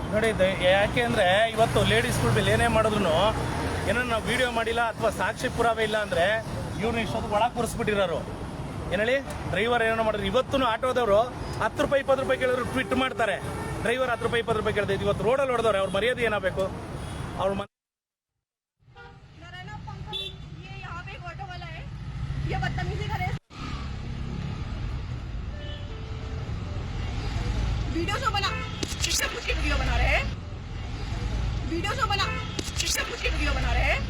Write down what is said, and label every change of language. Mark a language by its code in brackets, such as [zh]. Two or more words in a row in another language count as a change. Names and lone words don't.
[kn] ನೋಡಿ, ಯಾಕೆ ಅಂದರೆ ಇವತ್ತು ಲೇಡೀಸ್ಗಳ ಮೇಲೆ ಏನೇ ಮಾಡಿದ್ರು ಏನೋ ನಾವು ವಿಡಿಯೋ ಮಾಡಿಲ್ಲ ಅಥವಾ ಸಾಕ್ಷಿ ಪುರಾವೆ ಇಲ್ಲ ಅಂದರೆ ಇವ್ರನ್ನ ಇಷ್ಟೊತ್ತು ಒಳಗೆ ಕೂರಿಸ್ಬಿಟ್ಟಿರೋರು. ಏನೇಳಿ ಡ್ರೈವರ್ ಏನೋ ಮಾಡಿದ್ರು. ಇವತ್ತು ಆಟೋದವರು 10 ರೂಪಾಯಿ 20 ರೂಪಾಯಿ ಕೇಳಿದ್ರು ಟ್ವಿಟ್ ಮಾಡ್ತಾರೆ, ಡ್ರೈವರ್ 10 ರೂಪಾಯಿ 20 ರೂಪಾಯಿ ಕೇಳಿದೆ. ಇವತ್ತು ರೋಡಲ್ಲಿ ಹೊಡೆದವ್ರೆ, ಅವ್ರ ಮರ್ಯಾದೆ ಏನಾಗಬೇಕು? ಅವ್ರ [hi] नारायण पंकज ये यहाँ पे एक ऑटो वाला है, ये बदतमीजी करे, वीडियो शो बना, इससे कुछ वीडियो बना रहे हैं, वीडियो शो बना, इससे कुछ वीडियो बना रहे हैं।